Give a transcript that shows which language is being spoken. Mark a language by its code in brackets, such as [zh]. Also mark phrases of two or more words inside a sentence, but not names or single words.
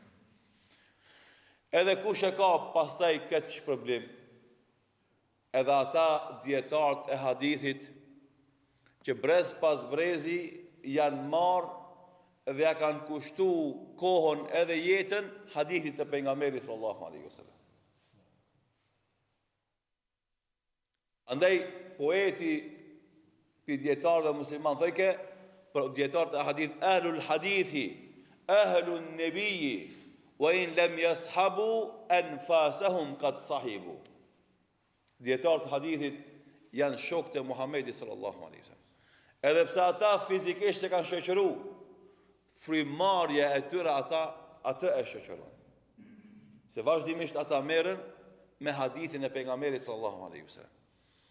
[sq] Edhe kush e ka pastaj këtë shpërblim, edhe ata dietarët e hadithit që brez pas brezi janë marrë dhe ja kanë kushtu kohën edhe jetën hadithit të pejgamberit [ar] صلى الله عليه وسلم. [sq] Andaj poeti pi dietarëve musliman thëjke, për dietarët e hadith, [ar] أهل الحديث أهل النبي وإن لم يصحبوا أنفاسهم قد صحبوا. [sq] Dietarët e hadithit janë shokët e Muhamedit [ar] صلى الله عليه وسلم. [sq] Edhe pse ata fizikisht e kanë shoqëru, frymarrja e tyre atë e shoqëron. Se vazhdimisht ata merren me hadithin e pejgamberit [ar] صلى الله عليه وسلم.